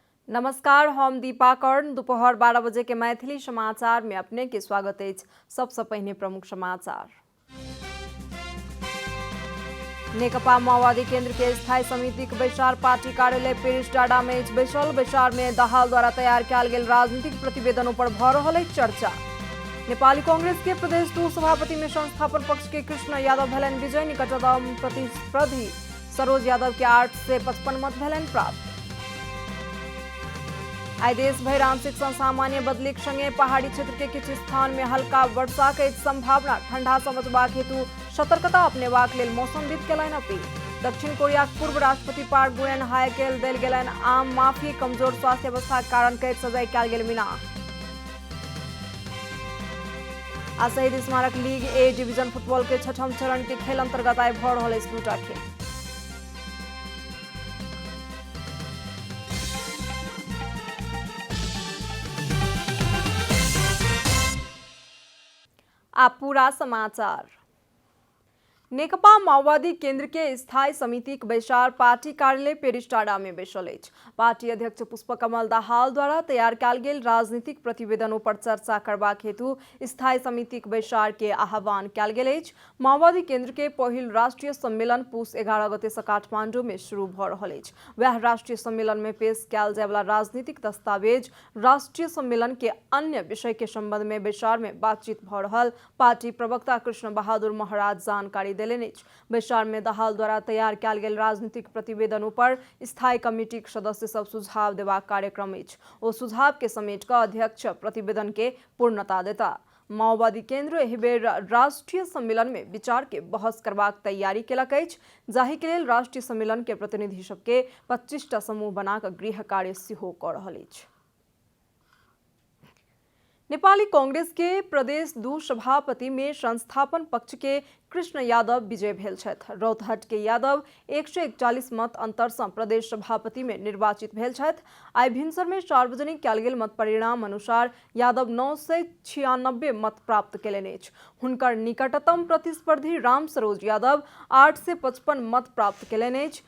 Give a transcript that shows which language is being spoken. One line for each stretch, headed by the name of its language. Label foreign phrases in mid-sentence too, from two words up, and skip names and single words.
Maithili: नमस्कार, हम दीपा कर्ण। दोपहर 12 बजे के मैथिली समाचार में अपने के स्वागत है। सबसे पहले प्रमुख समाचार। नेकपा माओवादी केंद्र के स्थायी समिति के बैसार पार्टी कार्यालय पेरिस डाँडा में बैसल। बैसार में दाहाल द्वारा तैयार किया गेल राजनीतिक प्रतिवेदनों पर भ रहल चर्चा। नेपाली कांग्रेस के प्रदेश 2 सभापति में संस्थापन पक्ष के कृष्ण यादव भेलन विजय। निकटतम प्रतिस्पर्धी सरोज यादव के 8 से 55 मत भेलन प्राप्त। आई देश भर आंशिक सँ सामान्य बदली संगे पहाड़ी क्षेत्र के किछु स्थान में हल्का वर्षा के संभावना। ठंडा सँ बचबाक हेतु सतर्कता अपनेबाक लेल मौसमविद केलनि अपील। दक्षिण कोरिया के पूर्व राष्ट्रपति पार्क गुएन हाय के देल गेलनि आम माफी। कमजोर स्वास्थ्य अवस्था के कारण कैद सजाए कयल गेल बिना। आ शहीद स्मारक लीग ए डिवीजन फुटबॉल के 6ठम चरण के खेल अंतर्गत आइ भ रहल दूटा खेल। आप पूरा समाचार। नेकपा माओवादी केंद्र के स्थायी समिति के बैसार पार्टी कार्यालय पेरिस डाँडा में बैसल अछि। पार्टी अध्यक्ष पुष्पकमल दाहाल द्वारा तैयार कयल गेल राजनीतिक प्रतिवेदनों पर चर्चा करबाक हेतु स्थायी समिति के बैसार के आह्वान कयल गेल अछि। माओवादी केंद्र के पहिल राष्ट्रीय सम्मेलन पुष 11 गते से काठमांडू में शुरू भ रहल अछि। वह राष्ट्रीय सम्मेलन में पेश कयल जाय वाला राजनीतिक दस्तावेज राष्ट्रीय सम्मेलन के अन्य विषय के संबंध में बैसार में बातचीत भ रहल पार्टी प्रवक्ता कृष्ण बहादुर महाराज जानकारी बैसार में दाहाल द्वारा तैयार कयल गेल राजनीतिक प्रतिवेदनों पर स्थायी कमिटी के सदस्य सब सुझाव देबाक कार्यक्रम अछि। ओ सुझाव के समेट कऽ अध्यक्ष प्रतिवेदन के पूर्णता देता। माओवादी केंद्र एहि बेर राष्ट्रीय सम्मेलन में विचार के बहस करबाक तैयारी केलक अछि, जाहि के लेल राष्ट्रीय सम्मेलन के प्रतिनिधि सबके 25टा समूह बना कऽ गृह कार्य सेहो कऽ रहल अछि। नेपाली कांग्रेस के प्रदेश 2 सभापति में संस्थापन पक्ष के कृष्ण यादव विजय भेल छथि। रौतहट के यादव 141 मत अंतर सँ प्रदेश सभापति में निर्वाचित भेल छथि। आइ भिनसर में सार्वजनिक कयल गेल मत परिणाम अनुसार यादव 996 मत प्राप्त केलनि अछि। हुनकर निकटतम प्रतिस्पर्धी राम सरोज यादव 8 से 55 मत प्राप्त केलनि अछि।